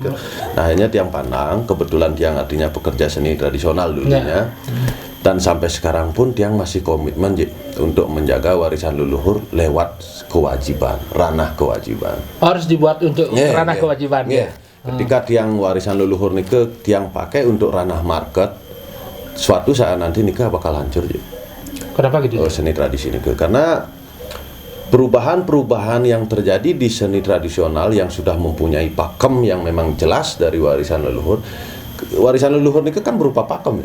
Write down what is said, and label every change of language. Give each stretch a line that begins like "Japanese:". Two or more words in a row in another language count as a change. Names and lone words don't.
Indonesian: Nah akhirnya tiang pandang, kebetulan tiang artinya pekerja seni tradisional dulunya, dan sampai sekarang pun tiang masih komitmen untuk menjaga warisan leluhur lewat kewajiban, ranah kewajiban. Harus dibuat untuk ranah kewajiban. Ketika tiang warisan leluhur nih tiang pakai untuk ranah market, suatu saat nanti nikah bakal hancur. Kenapa gitu? Seni tradisi nih karena perubahan-perubahan yang terjadi di seni tradisional yang sudah mempunyai pakem yang memang jelas dari warisan leluhur. Warisan leluhur ini kan berupa pakem